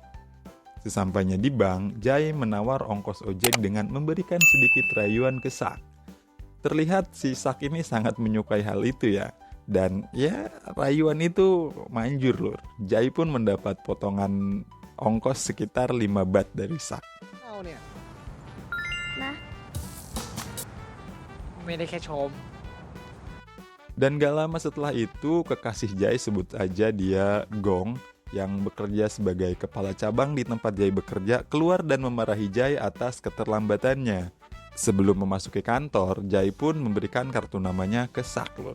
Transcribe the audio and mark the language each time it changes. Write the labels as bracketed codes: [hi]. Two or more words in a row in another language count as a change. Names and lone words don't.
[id] Sesampainya di bank, Jai menawar ongkos ojek dengan memberikan sedikit rayuan ke Sak. Terlihat si Sak ini sangat menyukai hal itu ya. Dan ya rayuan itu manjur, lur. Jai pun mendapat potongan ongkos sekitar 5 baht dari Sak. [th] เอาเนี่ย นะ ไม่ได้แค่ชม [id] Dan gak lama setelah itu, kekasih Jai, sebut aja dia Gong, yang bekerja sebagai kepala cabang di tempat Jai bekerja, keluar dan memarahi Jai atas keterlambatannya. Sebelum memasuki kantor, Jai pun memberikan kartu namanya ke Sak, lur.